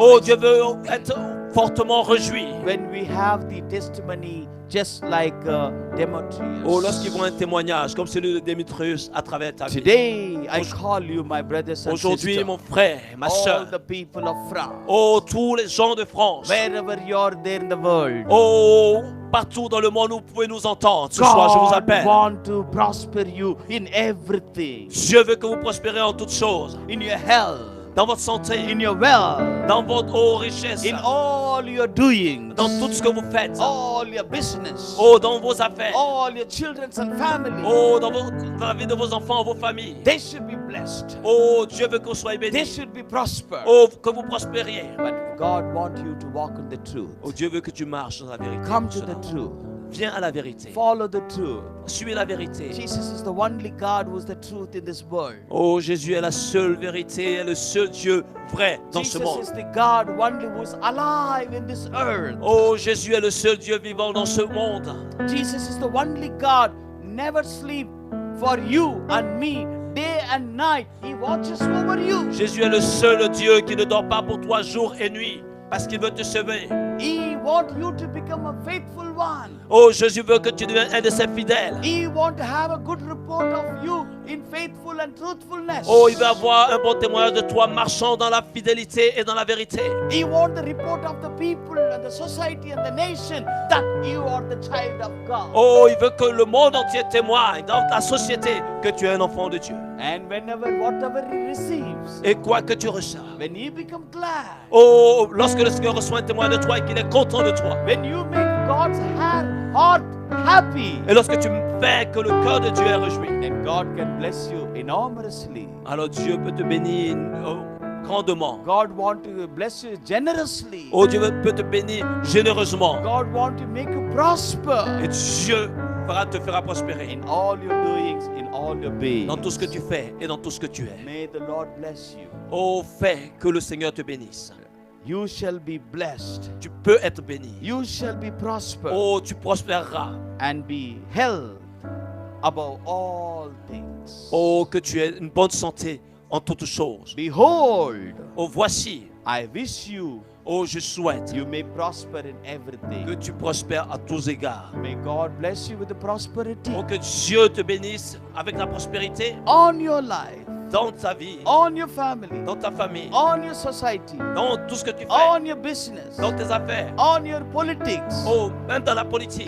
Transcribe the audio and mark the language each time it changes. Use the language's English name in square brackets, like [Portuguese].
[French] Oh, Dieu veut être fortement réjoui. [English] When we have the testimony just like Demetrius. [French] Oh, lorsqu'ils voient un témoignage comme celui de Démétrius à travers ta vie. [English] Today I call you my brothers and [French] Aujourd'hui, [English] sisters. [French] mon frère, ma [English] All [French] soeur, [English] the people of France. [French] oh, tous les gens de France, [English] Wherever you are there in the world. [French] oh, partout dans le monde où vous pouvez nous entendre, ce soir, je vous [English] God [French] appelle. [English] wants to prosper you in everything. [French] Dieu veut que vous prospérez en toutes choses, [English] In your health. [French] dans votre santé, [English] In your wealth. [French] dans votre richesse, [English] In all your doings. [French] dans tout ce que vous faites, [English] All your business. [French] oh, dans vos affaires, [English] All your children and family. [French] oh, dans la vie de vos enfants, vos familles. [English] They should be blessed. [French] Oh, Dieu veut que vous soyez [English] They [French] bénis. [English] should be prospered. [French] Oh, que vous prospériez. [English] But God wants you to walk in the truth. [French] Oh, Dieu veut que tu marches dans la vérité. [English] Come to the truth. [French] Viens à la vérité. [English] Follow the truth. [French] Suis la vérité. [English] Jesus is the only God who is the truth in this world. [French] Oh, Jésus est la seule vérité, est le seul Dieu vrai dans ce [English] Jesus [French] monde. [English] is the God only who is alive in this earth. [French] Oh, Jésus est le seul Dieu vivant dans ce monde. [English] Jesus is the only God never sleep for you and me day and night. He watches over you. [French] Jésus est le seul Dieu qui ne dort pas pour toi jour et nuit parce qu'il veut te sauver. [English] He wants you to become a faithful one. [French] Oh, Jésus veut que tu deviennes un de ses fidèles. [English] He wants to have a good report of you in faithful and truthfulness. [French] Oh, il veut avoir un bon témoignage de toi marchant dans la fidélité et dans la vérité. [English] He wants the report of the people and the society and the nation that you are the child of God. [French] Oh, il veut que le monde entier témoigne dans ta société que tu es un enfant de Dieu. [English] And whenever, whatever he receives, [French] Et quoi que tu reçois. [English] when he becomes glad, [French] Oh, lorsque le Seigneur reçoit un témoin de toi et qu'il est content de toi. [English] when you make God's heart happy, [French] Et lorsque tu fais que le cœur de Dieu est réjoui. [English] then God can bless you enormously. [French] Alors Dieu peut te bénir grandement. [English] God wants to bless you generously. [French] Oh, Dieu peut te bénir généreusement. [English] God wants to make you prosper [French] Et Dieu te fera prospérer [English] in all your doings, in all your being. [French] dans tout ce que tu fais et dans tout ce que tu es. [English] May the Lord bless you. [French] Oh, fais que le Seigneur te bénisse. [English] You shall be blessed. [French] Tu peux être béni. [English] You shall be prospered [French] Oh, tu prospéreras. [English] and be held above all things. [French] Oh, que tu aies une bonne santé en toutes choses. [English] Behold, [French] Oh, voici. [English] I wish you [French] Oh, je souhaite [English] you may prosper in everything. [French] que tu prospères à tous égards. [English] May God bless you with the prosperity [French] Oh, que Dieu te bénisse avec la prospérité [English] on your life, [French] dans ta vie, [English] on your family, [French] dans ta famille, [English] on your society, [French] dans tout ce que tu fais, [English] on your business, [French] dans tes affaires. [English] on your politics, [French] Oh, même dans la politique.